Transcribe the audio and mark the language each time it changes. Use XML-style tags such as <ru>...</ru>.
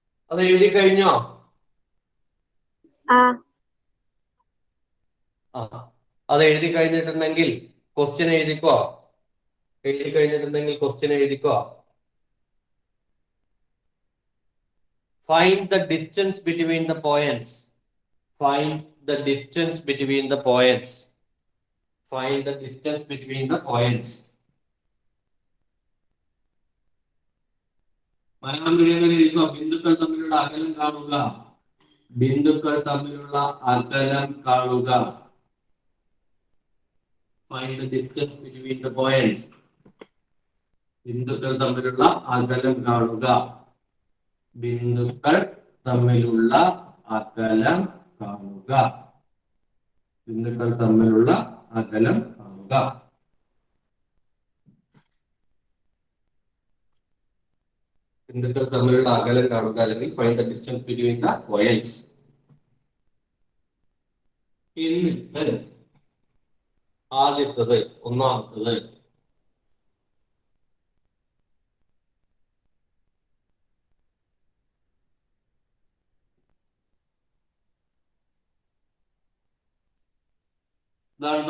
<ml>അത് എഴുതി കഴിഞ്ഞോ? ആ അത് എഴുതി കഴിഞ്ഞിട്ടുണ്ടെങ്കിൽ ക്വസ്റ്റ്യൻ എഴുതിക്കോ. എഴുതി കഴിഞ്ഞിട്ടുണ്ടെങ്കിൽ ക്വസ്റ്റ്യൻ എഴുതിക്കോ.</ml> <en>Find the distance between the points. Find the distance between the points. Find the distance between the points.</en> <ml>Malayalam മീഡിയത്തിൽ എഴുതുക. ബിന്ദുക്കൾ തമ്മിലുള്ള അകലം കാണുക. ബിന്ദുക്കൾ തമ്മിലുള്ള അകലം കാണുക.</ml> <en>Find the distance between the points.</en> <ml>ബിന്ദുക്കൾ തമ്മിലുള്ള അകലം കാണുക. ബിന്ദുക്കൾ തമ്മിലുള്ള അകലം കാണുക. ബിന്ദുക്കൾ തമ്മിലുള്ള അകലം കാണുക. ബിന്ദുക്കൾ തമ്മിലുള്ള അകലം കാണുക അല്ലെങ്കിൽ</ml> <en>find the distance between the points.</en> <ml>എന്നിട്ട് ആദ്യത്തത് ഒന്നാമത്തത് ഇതാണ്.</ml>